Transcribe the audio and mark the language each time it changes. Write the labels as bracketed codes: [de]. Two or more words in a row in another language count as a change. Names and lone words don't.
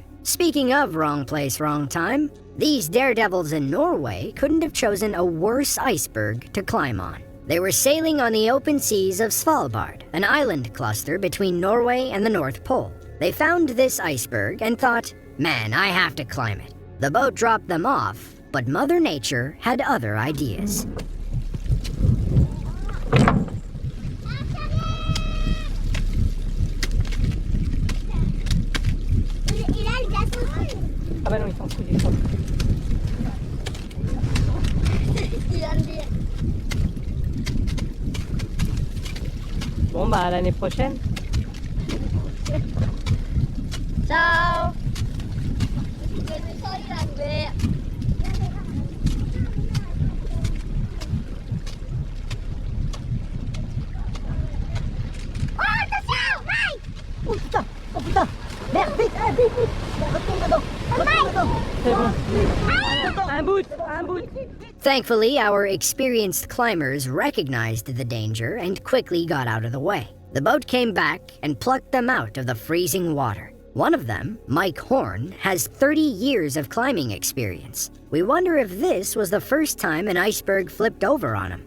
[en] Speaking of wrong place, wrong time, these daredevils in Norway couldn't have chosen a worse iceberg to climb on. They were sailing on the open seas of Svalbard, an island cluster between Norway and the North Pole. They found this iceberg and thought, man, I have to climb it. The boat dropped them off, but Mother Nature had other ideas. [it] Vabbè, non mi fa schifo. [fr] Bon, bah, à l'année prochaine. Ciao! Oh putain! Oh putain! Merde, vite! Vite, vite! Retourne dedans! Retourne dedans! C'est bon. Un bout! Un bout! [en] Thankfully, our experienced climbers recognized the danger and quickly got out of the way. The boat came back and plucked them out of the freezing water. One of them, Mike Horn, has 30 years of climbing experience. We wonder if this was the first time an iceberg flipped over on him.